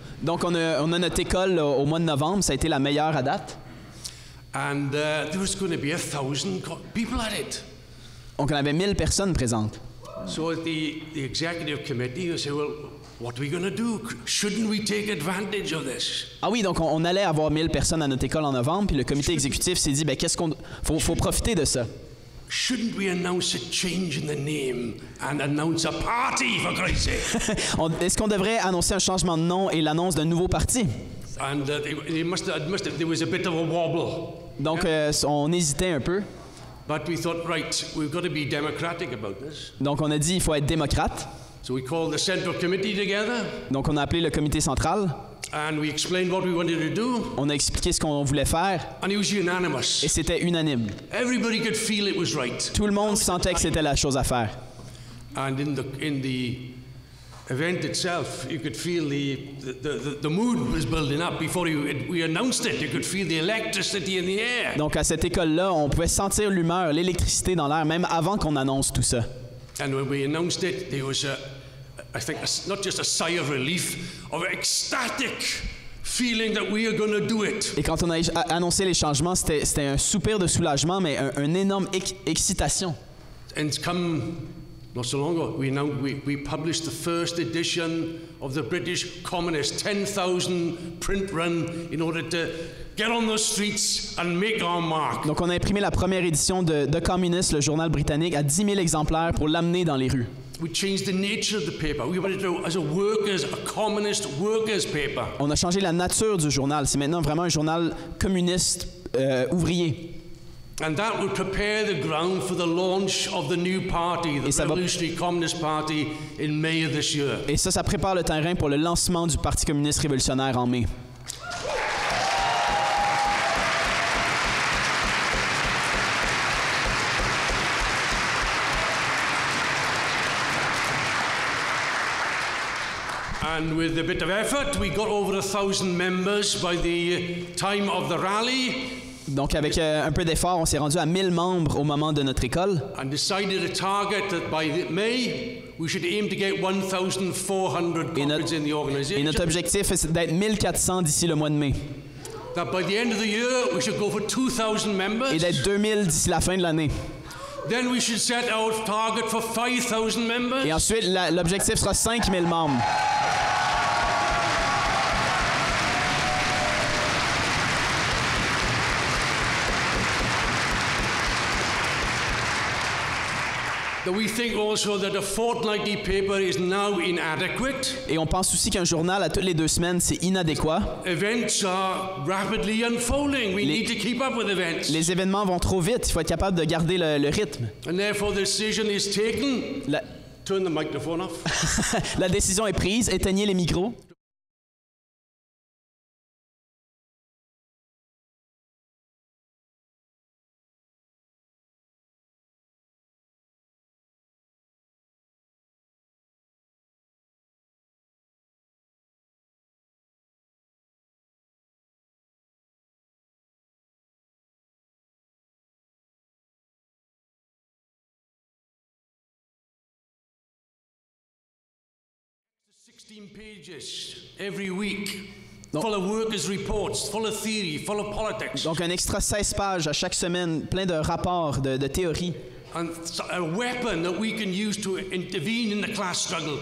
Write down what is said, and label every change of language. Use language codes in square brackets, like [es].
[fr] Donc on a notre école au mois de novembre, ça a été la meilleure à date. [en] And there was going to be 1,000 people at it. [fr] Donc on avait 1000 personnes présentes. [en] So the executive committee said, well, what are we going to do? Shouldn't we take advantage of this? [fr] Ah oui, donc on allait avoir 1000 personnes à notre école en novembre, puis le comité exécutif s'est dit, ben qu'est-ce qu'on faut profiter de ça. [en] Shouldn't we announce a change in the name and announce a party, for Christ's sake? [fr] Est-ce qu'on devrait annoncer un changement de nom et l'annonce d'un nouveau parti? [en] And there was a bit of a wobble. [fr] Donc on hésitait un peu. [en] But we thought, right, we've got to be democratic about this. [fr] Donc on a dit il faut être démocrate. [en] So we called the central committee together. [fr] Donc on a appelé le comité central. [en] And we explained what we wanted to do. [fr] On a expliqué ce qu'on voulait faire. [en] And it was unanimous. [fr] Et c'était unanime. [en] Everybody could feel it was right. [fr] Tout le monde sentait que c'était la chose à faire. [en] And in the event itself, you could feel the mood was building up before we announced it. You could feel the electricity in the air. [fr] Donc à cette école-là, on pouvait sentir l'humeur, l'électricité dans l'air, même avant qu'on annonce tout ça. [en] And when we announced it, there was I think not just a sigh of relief, of ecstatic feeling that we are going to do it. [fr] Et quand on a annoncé les changements, c'était un soupir de soulagement, mais un énorme excitation. [en] And come not so long ago, we published the first edition of the British Communist, 10,000 print run in order to get on the streets and make our mark. [fr] Donc on a imprimé la première édition de Communist, le journal britannique, à 10 000 exemplaires pour l'amener dans les rues. [en] We changed the nature of the paper. We wanted it as a communist workers' paper. [fr] On a changé la nature du journal. C'est maintenant vraiment un journal communiste ouvrier. [en] And that would prepare the ground for the launch of the new party, the Revolutionary Communist Party, in May of this year. [fr] Et ça prépare le terrain pour le lancement du Parti communiste révolutionnaire en mai. [en] And with a bit of effort, we got over 1,000 members by the time of the rally. [fr] Donc avec un peu d'effort, on s'est rendu à 1000 membres au moment de notre école. [en] And decided a target that by May we should aim to get 1,400 comrades in the organization. [fr] Et notre objectif est d'être 1400 d'ici le mois de mai. [en] That by the end of the year we should go for 2,000 members. [fr] Et d'être 2000 d'ici la fin de l'année. [en] Then we should set our target for 5,000 members. [fr] Et ensuite l'objectif sera 5000 membres. [en] We think also that a fortnightly paper is now inadequate. [fr] Et on pense aussi qu'un journal à toutes les 2 semaines, c'est inadéquat. [en] Events are rapidly unfolding. We need to keep up with events. [fr] Les événements vont trop vite. Il faut être capable de garder le rythme. [en] And therefore the decision is taken. Turn the microphone off. [fr] La décision est prise. Éteignez les micros. [en] 16 pages every week. Full of workers' reports, full of theory, full of politics. [fr] Donc un extra 16 pages à chaque semaine, plein de rapports, de théories. [en] And a weapon that we can use to intervene in the class struggle.